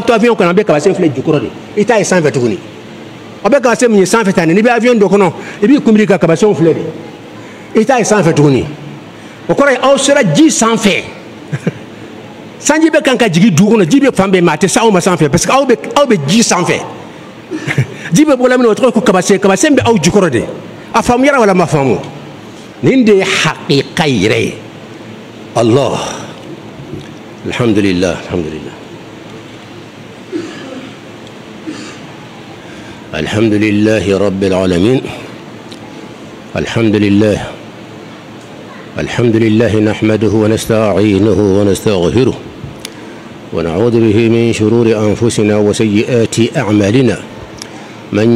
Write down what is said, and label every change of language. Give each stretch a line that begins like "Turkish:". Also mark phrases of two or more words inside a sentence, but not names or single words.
Bambara: to avion kɔnɔ an bɛ kabasen filɛ jukɔrɔ de i t'a ye sanfɛ tuguni a bɛ kabasen min ye sanfɛ tan n'i bɛ avion dɔ kɔnɔ i b'i kunbiri ka kabasenw filɛ de i t'a ye sanfɛ tuguni o kɔrɔ ye aw sera ji sanfɛ sanji bɛ kan ka jigin dugu kɔnɔ ji bɛ fan bɛɛ ma a tɛ se aw ma sanfɛ
French: parce que
Bambara: aw bɛ ji sanfɛ ji bɛ bɔla min na o tɔgɔ ye ko kabasen bɛ aw jukɔrɔ de a faamuyara wala ma faamu nin de ye haqiqa yɛrɛ ye
Arabic: الله الحمد لله الحمد لله رب العالمين الحمد لله نحمده ونستعينه ونستغفره ونعوذ به من شرور أنفسنا وسيئات أعمالنا من